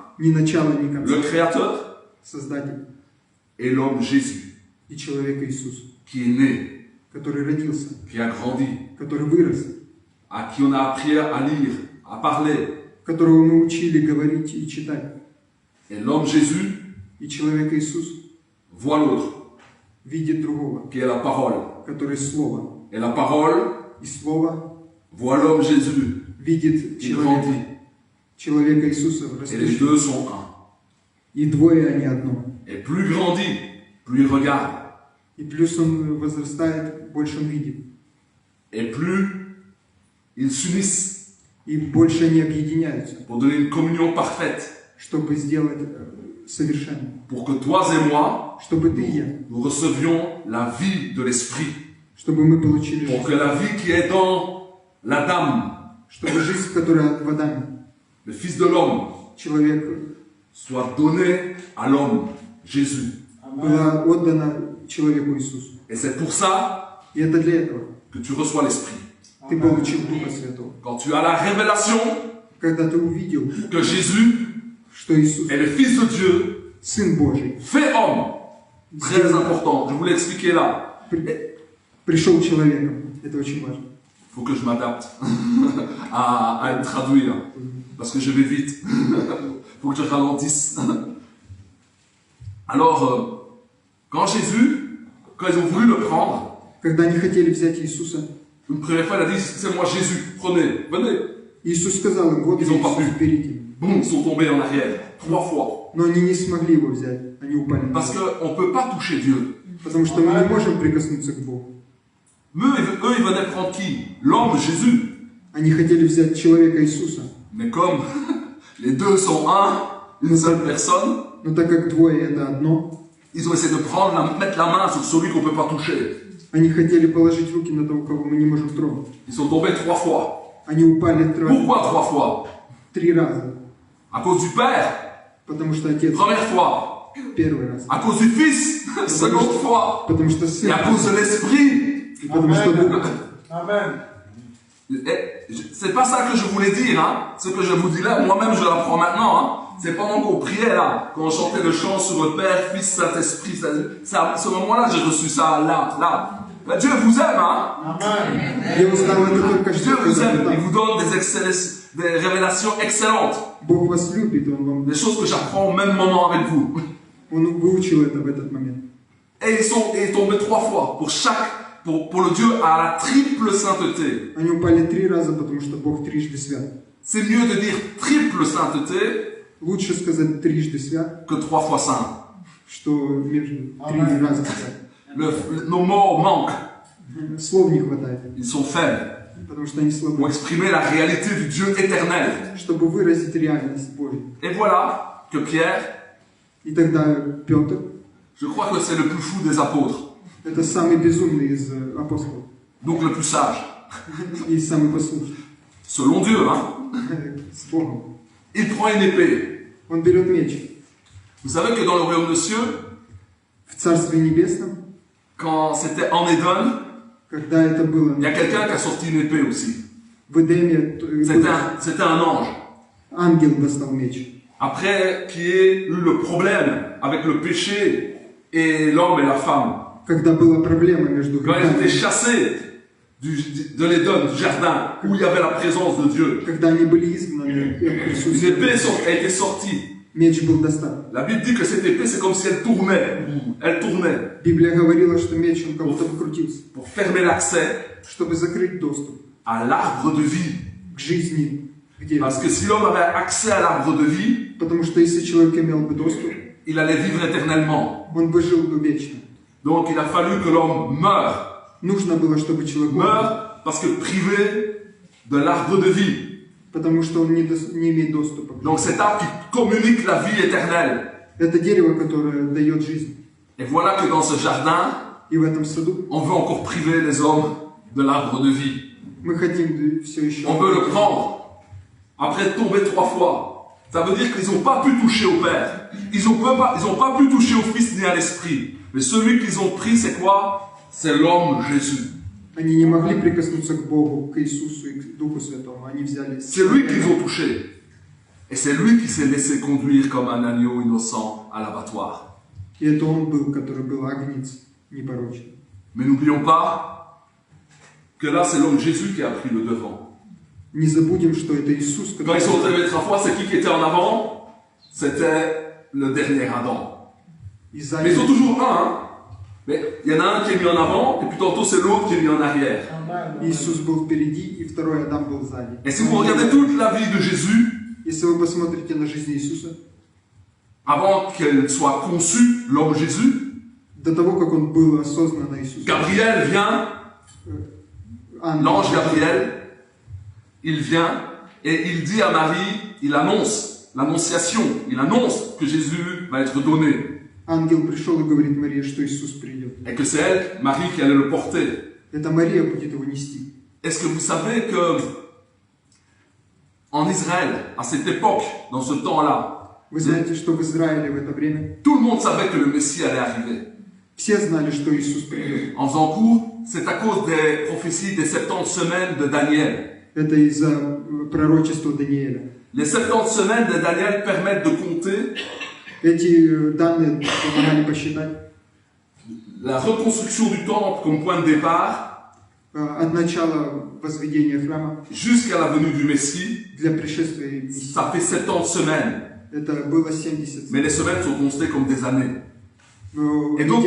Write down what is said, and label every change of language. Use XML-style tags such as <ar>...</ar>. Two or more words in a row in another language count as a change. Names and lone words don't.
<ru>Ни начала, ни</ru> <fr>Le</fr> <ru>конца.</ru> <fr>Créateur</fr> <ru>Создатель</ru> <fr>et l'homme Jésus,</fr> <ru>и человек Иисус,</ru> <fr>qui est né,</fr> <ru>который родился,</ru> <fr>qui a grandi,</fr> <ru>который вырос,</ru> <fr>à qui on a appris à lire, à parler.</fr> <ru>которого мы учили говорить и читать.</ru> <fr>Et l'homme Jésus</fr> <ru>И человек Иисус</ru> <fr>voit l'autre,</fr> <ru>видит другого,</ru> <fr>qui est la parole.</fr> <ru>который Слово.</ru> <fr>Et la parole</fr> <ru>И Слово</ru> <fr>voit l'homme Jésus,</fr> <ru>видит</ru> <fr>qui grandit.</fr> <ru>человека Иисуса</ru> <fr>Et les</fr> <ru>растущего.</ru> <fr>deux sont un.</fr> <ru>И двое, они одно.</ru> <fr>Et plus il grandit, plus il regarde.</fr> <ru>И плюс он возрастает, больше он видит.</ru> <fr>Et plus ils s'unissent</fr> <ru>И больше они объединяются,</ru> <fr>pour donner une communion parfaite.</fr> <ru>чтобы сделать совершенным.</ru> <fr>pour que toi et moi,</fr> <ru>Чтобы ты и я,</ru> <fr>nous recevions la vie de l'Esprit.</fr> <ru>чтобы мы получили</ru> <fr>Pour</fr> <ru>жизнь.</ru> <fr>que la vie qui est dans l'Adam,</fr> <ru>Чтобы жизнь, которая в Адаме,</ru> <fr>le Fils de l'homme,</fr> <ru>человек,</ru> <fr>soit donnée à l'homme, Jésus.</fr> <ru>была отдана человеку Иисусу.</ru> <fr>Et c'est pour ça</fr> <ru>И это для этого</ru> <fr>que tu reçois l'Esprit.</fr> <ru>ты получил Духа Святого.</ru> <fr>Quand tu as la révélation</fr> <ru>Когда ты увидел,</ru> <fr>que Jésus</fr> <ru>что Иисус,</ru> <fr>est le Fils de Dieu,</fr> <ru>Сын Божий,</ru> <fr>fait homme, très important, je vous l'ai expliqué là.</fr> <ru>пришел человеком, это очень важно.</ru> <fr>Il faut que je m'adapte à le traduire, parce que je vais vite. Il faut que je ralentisse. Alors, quand ils ont voulu le prendre,</fr> <ru>Когда они хотели взять Иисуса,</ru> <fr>une première fois, il a dit, c'est moi Jésus, prenez, venez.</fr> <ru>Иисус сказал им, вот</ru> <fr>Ils ont pas</fr> <ru>Иисус,</ru> <fr>pu.</fr> <ru>берите.</ru> <fr>Boum, ils sont tombés en arrière, 3 fois.</fr> <ru>Но они не смогли его взять, они упали.</ru> <fr>Parce qu'on ne peut pas toucher Dieu.</fr> <ru>Потому что мы не можем прикоснуться к Богу.</ru> <fr>Eux, ils venaient prendre qui? L'homme, Jésus.</fr> <ru>Они хотели взять человека Иисуса,</ru> <fr>Mais comme les deux sont une seule personne,</fr> <ru>но так как двое это одно,</ru> <fr>ils ont essayé de mettre la main sur celui qu'on ne peut pas toucher.</fr> <ru>они хотели положить руки на того, кого мы не можем тронуть.</ru> <fr>Ils sont tombés 3 fois.</fr> <ru>Они упали</ru> <fr>Pourquoi 3 fois?</fr> <ru>3 раза,</ru> <fr>À cause du Père,</fr> <ru>потому что Отец</ru> <fr>première fois.</fr> <ru>первый раз,</ru> <fr>À cause du Fils, seconde fois.</fr> <ru>потому что</ru> <fr>Et</fr> <ru>Сын,</ru> <fr>à cause de l'Esprit.</fr> <ru>и потому что Дух.</ru> <fr>Amen. C'est pas ça que je voulais dire, hein. Ce que je vous dis là, moi-même je l'apprends maintenant, hein. C'est pendant qu'on priait là, quand on chantait le chant sur le Père, Fils, Saint-Esprit. À ce moment-là, j'ai reçu ça là. Mais Dieu vous aime, hein. Amen.</fr> <ru>Я узнал это только</ru> <fr>Dieu</fr> <ru>что,</ru> <fr>vous</fr> <ru>когда</ru> <fr>aime,</fr> <ru>вы</ru> <fr>il</fr> <ru>там.</ru> <fr>vous donne des révélations excellentes.</fr> <ru>Bог вас любит, Он вам,</ru> <fr>Des choses que j'apprends au même moment avec vous.</fr> <ru>Он выучил это в этот момент.</ru> <fr>Et ils sont tombés 3 fois pour le Dieu à la triple sainteté.</fr> <ru>Они упали 3 раза, потому что Бог трижды свят.</ru> <fr>C'est mieux de dire triple sainteté</fr> <ru>Лучше сказать трижды свят,</ru> <fr>que 3 fois saint.</fr> <ru>что между 3 раза свят.</ru> <fr>Nos mots manquent,</fr> <ru>Слов не хватает,</ru> <fr>ils sont faibles.</fr> <ru>потому что они</ru> <fr>Pour</fr> <ru>слабы.</ru> <fr>exprimer la réalité du Dieu éternel.</fr> <ru>Чтобы выразить реальность Божью.</ru> <fr>Et voilà que Pierre,</fr> <ru>И тогда Петр,</ru> <fr>je crois que c'est le plus fou des apôtres,</fr> <ru>это самый безумный из апостолов.</ru> <fr>donc le plus sage,</fr> <ru>И самый послушный.</ru> <fr>selon Dieu, hein.</fr> <ru>С Богом.</ru> <fr>Il prend une épée.</fr> <ru>Он берет меч.</ru> <fr>Vous savez que dans le royaume de cieux,</fr> <ru>В Царстве Небесном,</ru> <fr>quand c'était en Éden,</fr> <ru>когда это было</ru> <fr>il y a quelqu'un qui a sorti une épée aussi.</fr> <ru>в Эдеме,</ru> <fr>C'était un ange.</fr> <ru>ангел достал меч.</ru> <fr>Après qu'il y ait eu le problème avec le péché et l'homme et la femme,</fr> <ru>Когда была проблема между</ru> <fr>quand ils étaient</fr> <ru>грехами,</ru> <fr>chassés de l'Éden, du jardin, où il y avait la présence de Dieu,</fr> <ru>когда они были изгнаны от</ru> <fr>une</fr> <ru>присутствия,</ru> <fr>épée a été sortie.</fr> <ru>меч был достан.</ru> <fr>La Bible dit que cette épée, c'est comme si elle tournait. Elle tournait</fr> <ru>Библия говорила, что меч, он как будто бы крутился,</ru> <fr>pour fermer l'accès</fr> <ru>чтобы закрыть доступ</ru> <fr>à l'arbre de vie.</fr> <ru>к жизни. Где?</ru> <fr>Parce que si l'homme avait accès à l'arbre de vie,</fr> <ru>Потому что если человек имел бы доступ,</ru> <fr>il allait vivre éternellement.</fr> <ru>он бы жил бы вечно.</ru> <fr>Donc il a fallu que l'homme meure.</fr> <ru>Нужно было, чтобы человек умер,</ru> <fr>Meure parce que privé de l'arbre de vie.</fr> <ru>потому что он не имеет доступа.</ru> <fr>Donc cet arbre qui communique la vie éternelle.</fr> <ru>Это дерево, которое дает жизнь.</ru> <fr>Et voilà que dans ce jardin,</fr> <ru>И в этом саду</ru> <fr>on veut encore priver les hommes de l'arbre de vie.</fr> <ru>мы хотим все еще...</ru> <fr>On veut le prendre. Après tomber 3 fois. Ça veut dire qu'ils n'ont pas pu toucher au Père. Ils n'ont pas pu toucher au Fils ni à l'Esprit. Mais celui qu'ils ont pris, c'est quoi? C'est l'homme Jésus.</fr> <ru>Они не могли прикоснуться к Богу, к Иисусу и к Духу Святому. Они взяли...</ru> <fr>C'est lui qu'ils ont touché. Et c'est lui qui s'est laissé conduire comme un agneau innocent à l'abattoir.</fr> <ru>И это он был, который был агнец непорочный.</ru> <fr>Mais n'oublions pas que là, c'est l'homme Jésus qui a pris le devant.</fr> <ru>Не забудем, что это Иисус,</ru> <fr>Quand ils sont</fr> <ru>который...</ru> <fr>arrivés 3 fois, c'est qui était en avant? C'était le dernier Adam.</fr> <ru>И</ru> <fr>Mais</fr> <ru>сзади...</ru> <fr>ils sont toujours un, hein? Mais il y en a un qui est mis en avant, et puis tantôt c'est l'autre qui est mis en arrière.</fr> <ru>Иисус был впереди, и второй Адам был сзади.</ru> <fr>Et si vous regardez toute la vie de Jésus,</fr> <ru>Если вы посмотрите на жизнь Иисуса,</ru> <fr>avant qu'elle soit conçue, l'homme Jésus,</fr> <ru>до того, как он был осознанно Иисусом,</ru> <fr>Gabriel vient, l'ange Gabriel, il vient et il dit à Marie, il annonce l'annonciation, il annonce que Jésus va être donné.</fr> <ru>Ангел пришел и говорит Марии, что Иисус придет.</ru> <fr>Et que c'est elle, Marie, qui allait le porter.</fr> <ru>Это Мария будет его нести.</ru> <fr>Est-ce que vous savez que en Israël, à cette époque, dans ce temps-là,</fr> <ru>Вы знаете, что в Израиле в это время</ru> <fr>tout le monde savait que le Messie allait arriver.</fr> <ru>все знали, что Иисус придет.</ru> <fr>En faisant court, c'est à cause des prophéties des 70 semaines de Daniel.</fr> <ru>Это из-за пророчества Даниэля.</ru> <fr>Les 70 semaines de Daniel permettent de compter</fr> <ru>Эти данные помогали посчитать</ru> <fr>la reconstruction du temple comme point de départ</fr> <ru>от начала возведения храма</ru> <fr>jusqu'à la venue du Messie.</fr> <ru>для пришествия Мессии.</ru> <fr>Ça fait 70 semaines.</fr> <ru>Это было 70.</ru> <fr>Mais les semaines sont considérées comme des années.</fr> <ru>Но</ru> <fr>Et donc,</fr>